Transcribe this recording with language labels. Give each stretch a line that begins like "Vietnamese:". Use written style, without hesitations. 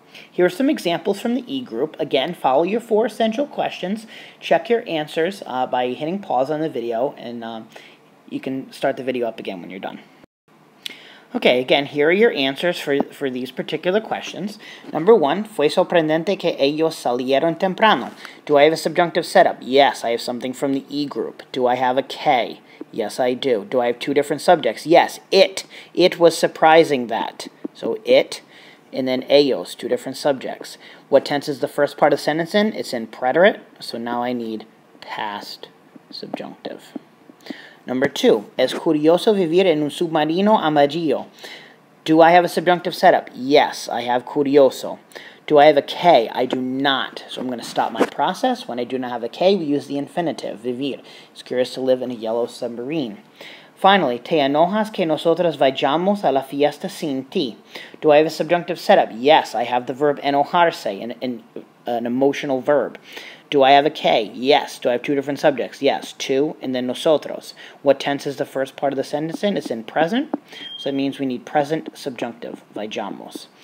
English: Here are some examples from the E group. Again, follow your four essential questions. Check your answers by hitting pause on the video, and you can start the video up again when you're done. Okay, again, here are your answers for these particular questions. Number 1,
Spanish: fue sorprendente que ellos salieron temprano.
English: Do I have a subjunctive setup? Yes, I have something from the E group. Do I have a K? Yes, I do. Do I have two different subjects? Yes, it. It was surprising that. So it, and then ellos, two different subjects. What tense is the first part of the sentence in? It's in preterite, so now I need past subjunctive. Number 2,
Spanish: es curioso vivir en un submarino amarillo.
English: Do I have a subjunctive setup? Yes, I have curioso. Do I have a K? I do not. So I'm going to stop my process. When I do not have a K, we use the infinitive, vivir. It's curious to live in a yellow submarine. Finally,
Spanish: te enojas que nosotros vayamos a la fiesta sin ti.
English: Do I have a subjunctive setup? Yes, I have the verb enojarse, an emotional verb. Do I have a K? Yes. Do I have two different subjects? Yes. Two, and then nosotros. What tense is the first part of the sentence in? It's in present, so that means we need present subjunctive, vayamos.